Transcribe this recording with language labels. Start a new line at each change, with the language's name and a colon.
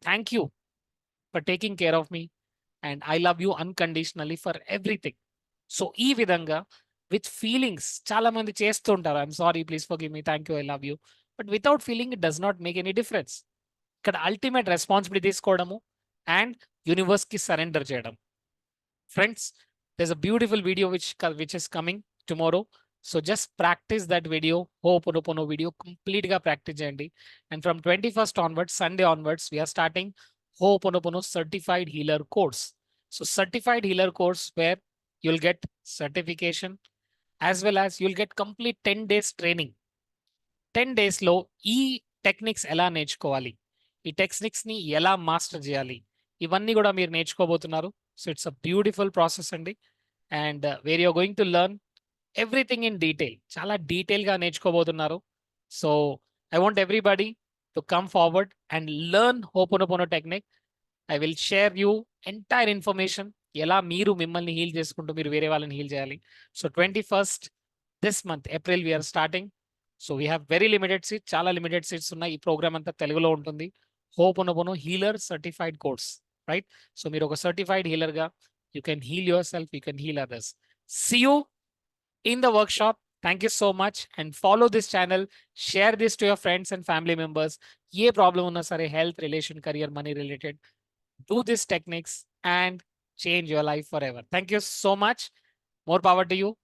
English: Thank you for taking care of me and I love you unconditionally for everything.
Telugu: So, ఈ విధంగా with feelings చాలామంది చేస్తూ ఉంటారు.
English: I'm sorry. Please forgive me. Thank you. I love you. But without feeling it does not make any difference.
Telugu: ఇక్కడ ultimate responsibility తీసుకోవడము and యూనివర్స్‌కి surrender చేయడం.
English: Friends, there's a beautiful video which is coming tomorrow. So just practice that video, Ho'oponopono video, complete గా practice చేయండి. And from 21st onwards, Sunday onwards, we are starting Ho'oponopono Certified Healer course. So Certified Healer course where you'll get certification as well as you'll get complete 10 days training.
Telugu: 10 డేస్‌లో ఈ techniques ఎలా నేర్చుకోవాలి? ఈ టెక్నిక్స్‌ని ఎలా master చేయాలి? ఇవన్నీ గూడా మీరు నేర్చుకోబోతున్నారు.
English: So, it's a beautiful process అండి. And where you're going to learn everything in detail.
Telugu: చాలా డీటెయిల్గా నేర్చుకోబోతున్నారు.
English: So I want everybody to come forward and learn Ho'oponopono technique. I will share you entire information,
Telugu: ఎలా మీరు మిమ్మల్ని heal చేసుకుంటూ మీరు వేరే వాళ్ళని హీల్ చేయాలి.
English: So 21st this month April we're starting. So we have very limited seats,
Telugu: చాలా limited seats ఉన్నాయి. ఈ ప్రోగ్రామ్ అంతా తెలుగులో ఉంటుంది. Ho'oponopono healer certified course, right? So మీరు ఒక certified హీలర్గా
English: You can heal yourself, you can heal others. See you in the workshop. Thank you so much and follow this channel. Share this to your friends and family members.
Telugu: Ye problem unna sare, health, relation, career, money related.
English: Do these techniques and change your life forever. Thank you so much. More power to you.